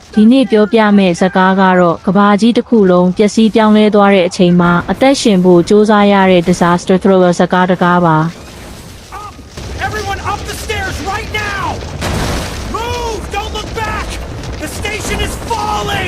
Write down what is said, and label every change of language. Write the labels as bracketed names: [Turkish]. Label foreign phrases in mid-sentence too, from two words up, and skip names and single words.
[Burmese] ဒီနေ့ပြောပြမယ့်ဇာတ်ကားကတော့ကဘာကြီးတစ်ခုလုံးပျက်စီးပြောင်းလဲသွားတဲ့အချိန်မှာအသက်ရှင်ဖို့စ조사ရတဲ့ [English] disaster thriller [Burmese] ဇာတ်ကားတစ်ကားပါ [English] Everyone up the stairs right now! Move! Don't look back! The station is falling!